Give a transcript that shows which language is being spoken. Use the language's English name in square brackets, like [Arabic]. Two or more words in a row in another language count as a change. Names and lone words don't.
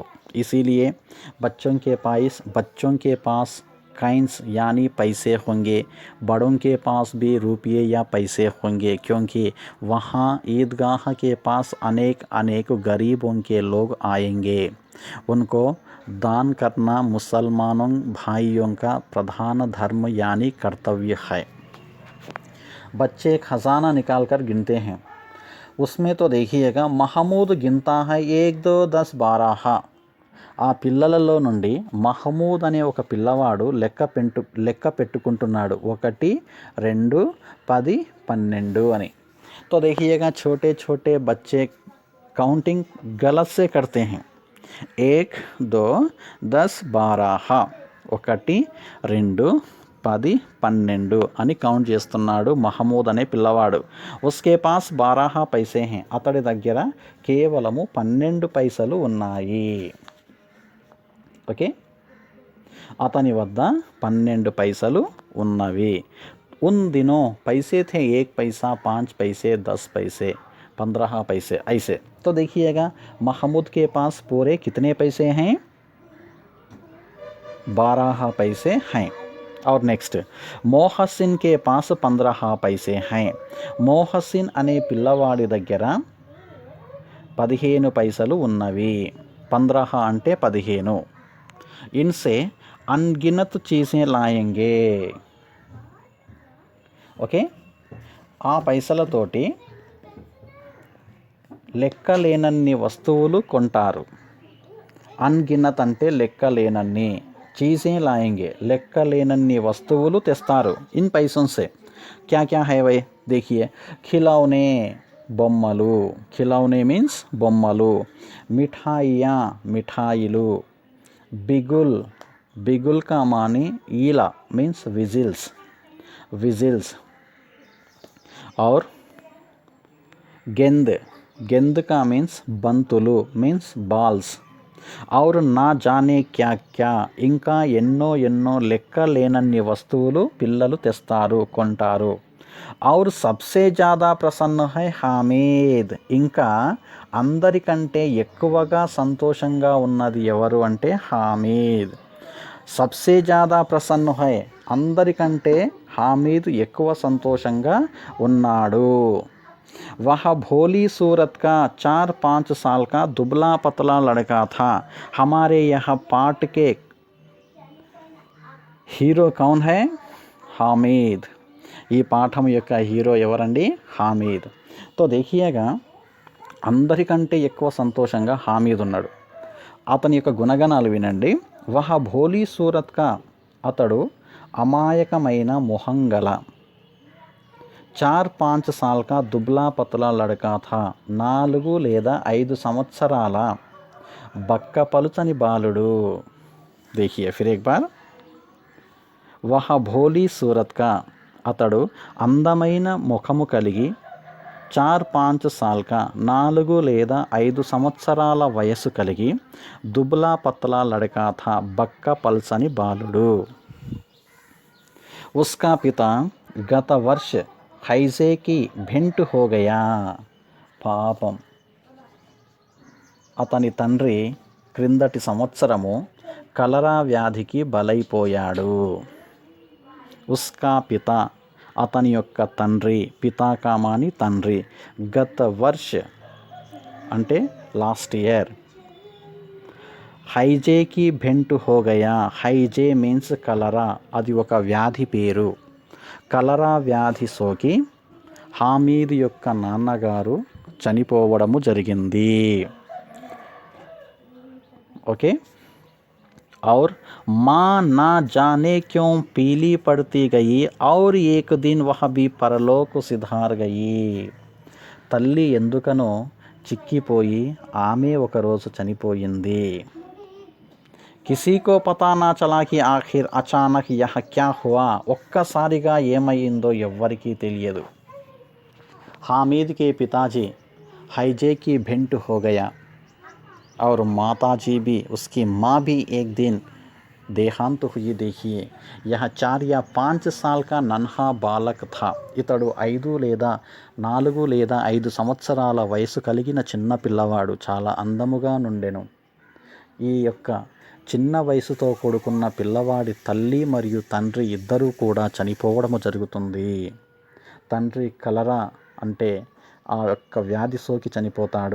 [Hindi] इसीलिए बच्चों के पास काइंस यानी पैसे होंगे, बड़ों के पास भी रुपये या पैसे होंगे क्योंकि वहाँ ईदगाह के पास अनेक गरीबों के लोग आएंगे. उनको दान करना मुसलमानों भाइयों का प्रधान धर्म यानी कर्तव्य है. बच्चे खजाना निकाल कर गिनते हैं. उसमें तो देखिएगा महमूद गिनता है 1 2 10 12. [Telugu] ఆ పిల్లలలో నుండి మహమూద్ అనే ఒక పిల్లవాడు లెక్క పెట్టుకుంటున్నాడు 1 2 10 12 అని. [Hindi] तो देखिएगा छोटे छोटे बच्चे काउंटिंग गलत से करते हैं. [Telugu] 1 2 10 12 1 2 10 12 అని కౌంట్ చేస్తున్నాడు మహమూద్ అనే పిల్లవాడు. [Hindi] उसके पास 12 पैसे है. [Telugu] అతడి దగ్గర కేవలము 12 పైసలు ఉన్నాయి. ఓకే, అతని వద్ద 12 పైసలు ఉన్నవి. [Hindi] उन दिनों पैसे थे 1 पैसा 5 पैसे 10 पैसे 15 पैसे ऐसे. तो देखिएगा महमूद के पास पूरे कितने पैसे हैं? 12 पैसे हैं. और नेक्स्ट मोहसिन के पास 15 पैसे हैं. [Telugu] मोहसिन అనే పిల్లవాడి దగ్గర 15 పైసలు ఉన్నవి. 15 అంటే 15. [Hindi] इनसे अनगिनत चीज़ें लाएंगे. [Telugu] ఓకే, ఆ పైసలతోటి లెక్కలేనన్ని వస్తువులు కొంటారు. అన్గినత్ అంటే లెక్కలేనన్ని, [Hindi] चीज़ें लाएंगे [Telugu] లెక్కలేనన్ని వస్తువులు తెస్తారు. [Hindi] ఇన్ पैसों से क्या क्या है भाई देखिए. खिलौने బొమ్మలు, खिलौने मीन्स బొమ్మలు. [Telugu] మిఠాయియా మిఠాయిలు. [Hindi] बिगुल का मानी ईला [English] means whistles. [Hindi] और गेंद का मीन्स బంతులు [English] means balls. [Telugu] और [Hindi] ना जाने क्या क्या [Telugu] ఇంకా ఎన్నో లెక్కలేనన్ని వస్తువులు పిల్లలు తెస్తారు, కొంటారు. [Hindi] और सबसे ज़्यादा प्रसन्न है हामिद. [Telugu] ఇంకా అందరికంటే ఎక్కువగా సంతోషంగా ఉన్నది ఎవరు అంటే హామీద్. [Hindi] सबसे ज़्यादा प्रसन्न है [Telugu] అందరికంటే హామీద్ ఎక్కువ సంతోషంగా ఉన్నాడు. [Hindi] वह भोली सूरत का 4-5 साल का दुबला पतला लड़का था. हमारे यहाँ पाठ के हीरो कौन है? हामिद. [Telugu] ఈ పాఠం యొక్క హీరో ఎవరండి? హామీద్. [Hindi] तो देखिएगा [Telugu] అందరికంటే ఎక్కువ సంతోషంగా హామీద్ ఉన్నాడు. అతని యొక్క గుణగణాలు వినండి. [Hindi] वह भोली सूरत का [Telugu] అతడు అమాయకమైన మొహం గల, [Hindi] 4-5 साल का दुबला पतला लड़का था. [Telugu] 4 లేదా 5 సంవత్సరాల బక్క పలుచని బాలుడు. [Hindi] देखिए फिर एक बार. वह भोली सूरत का, [Telugu] అతడు అందమైన ముఖము కలిగి, [Hindi] 4-5 साल का [Telugu] 4 లేదా 5 సంవత్సరాల వయసు కలిగి, [Hindi] दुबला पतला लड़का था, [Telugu] బక్క పల్సని బాలుడు. [Hindi] उसका पिता गत वर्ष हैजे की भिंट हो गया. [Telugu] పాపం, అతని తండ్రి క్రిందటి సంవత్సరము కలరా వ్యాధికి బలైపోయాడు. [Hindi] उसका पिता, [Telugu] అతని యొక్క తండ్రి, పితాకామాని తండ్రి, [Hindi] गत वर्ष [Telugu] అంటే [English] last year, [Hindi] हैजे की भेंट हो गया. [Telugu] హైజే మీన్స్ కలరా, అది ఒక వ్యాధి పేరు. కలరా వ్యాధి సోకి హామీద్ యొక్క నాన్నగారు చనిపోవడము జరిగింది. ఓకే. [Hindi] और माँ ना जाने क्यों पीली पड़ती गई और एक दिन वह भी परलोक सिधार गई. [Telugu] తల్లి ఎందుకనో చిక్కిపోయి ఆమె ఒకరోజు చనిపోయింది. [Hindi] किसी को पता ना चला कि आखिर अचानक यह क्या हुआ. [Telugu] ఒక్కసారిగా ఏమైందో ఎవ్వరికీ తెలియదు. [Hindi] हामिद के पिताजी हैजे की भिंट हो गया और माताजी भी, उसकी माँ भी एक दिन देहांत हुई. देखिए यह 4 या 5 साल का नन्हा बालक था. [Telugu] ఇతడు 5 లేదా 4 లేదా 5 సంవత్సరాల వయసు కలిగిన చిన్న పిల్లవాడు. చాలా అందముగా నుండెను. ఈ యొక్క చిన్న వయసుతో కూడుకున్న పిల్లవాడి తల్లి మరియు తండ్రి ఇద్దరూ కూడా చనిపోవడము జరుగుతుంది. తండ్రి కలరా అంటే ఆ యొక్క వ్యాధి సోకి చనిపోతాడు.